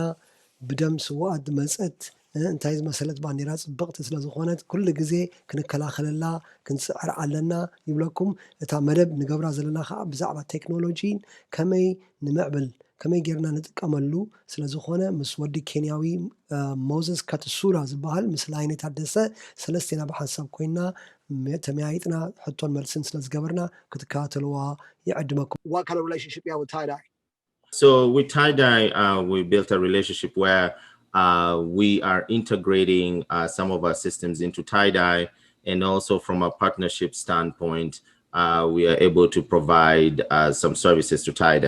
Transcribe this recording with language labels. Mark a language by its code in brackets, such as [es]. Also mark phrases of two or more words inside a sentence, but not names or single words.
[ti] ብደም ስዋኣት መፀት እንታይ ዝመሰለት ባንዴራ ፅብቕቲ ስለ ዝኾነት ኩሉ ግዜ ክንከላኸለላ ክንፅዕር ኣለና ይብለኩም እታ መደብ ንገብራ ዘለና ከዓ ብዛዕባ ቴክኖሎጂን ከመይ ንምዕብል ከመይ ጌርና ንጥቀመሉ ስለ ዝኾነ ምስ ወዲ ኬንያዊ ሞዘስ ካትሱራ ዝበሃል ምስ ላይኔ ታደሰ ሰለስቴና ብሓንሳብ ኮይና ተመያይጥና ሕቶን መልስን ስለ ዝገበርና ክትከታተልዋ ይዕድመኩም [en] What kind of relationship you have with tie-dye? So with tie-dye, we built a relationship where we are integrating some of our systems into tie-dye, and also from a partnership standpoint, we are able to provide some services to tie-dye.